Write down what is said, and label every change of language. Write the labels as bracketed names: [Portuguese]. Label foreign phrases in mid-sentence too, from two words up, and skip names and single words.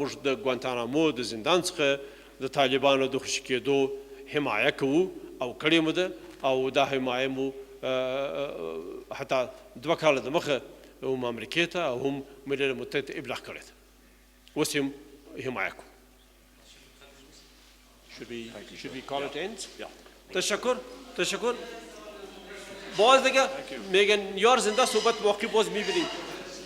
[Pashto] موږ د ګوانتانامو د زندان څخه د طالبانو د خوشي کېدو حمایه کوو او کړې مو ده او دا حمایه مو حتی 2 کاله دمخه هم امریکې ته او هم ملل متحد ته ابلاغ کړی ده. اوس هم حمایه کوو. [English] Should we call it ends? Yeah. [Pashto] تشکر. [Persian] باز دیگه میگن یار زنده صحبت باقی باز میبینیم.